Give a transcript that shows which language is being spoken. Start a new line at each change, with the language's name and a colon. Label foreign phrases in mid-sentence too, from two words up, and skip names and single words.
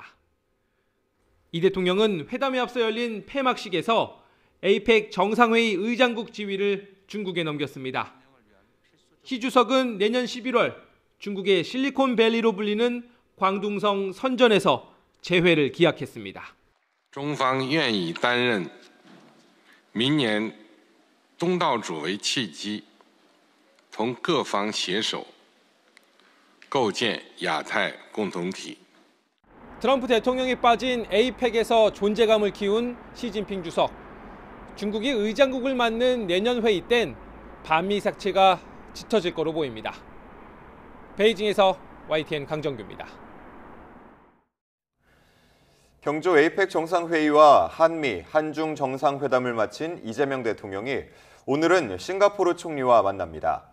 Korean: 이 대통령은 회담에 앞서 열린 폐막식에서 에이펙 정상회의 의장국 지위를 중국에 넘겼습니다. 시 주석은 내년 11월 중국의 실리콘밸리로 불리는 광둥성 선전에서 재회를 기약했습니다.
Chinese: 中方愿以担任明年东道主为契机，同各方携手构建亚太共同体。
Korean: 트럼프 대통령이 빠진 에이펙에서 존재감을 키운 시진핑 주석. 중국이 의장국을 맡는 내년 회의 땐 반미 색채가 짙어질 거로 보입니다. 베이징에서 YTN 강정규입니다. 경주 에이펙 정상회의와 한미, 한중 정상회담을 마친 이재명 대통령이 오늘은 싱가포르 총리와 만납니다.